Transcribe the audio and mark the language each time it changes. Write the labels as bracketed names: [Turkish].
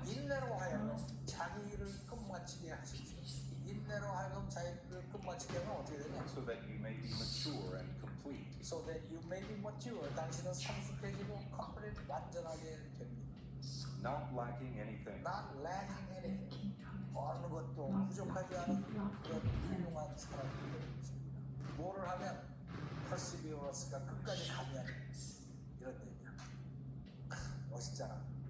[Korean] 인내로 하여금 자기 일을 끝마치게 하십시오. 인내로 하여금 자기 일을 끝마치게 하면 어떻게 되냐? [English] so that you may be mature and complete, So that you may be mature. [Korean] 당신은 성숙해지고 complete 완전하게 됩니다. [English] not lacking anything. Not lacking anything. [Korean] 어느 것도 부족하지 않은 그런 훌륭한 사람이 되는 것입니다. 뭐를 하면 perseverance가 끝까지 가면 이런 얘기야. 멋있잖아.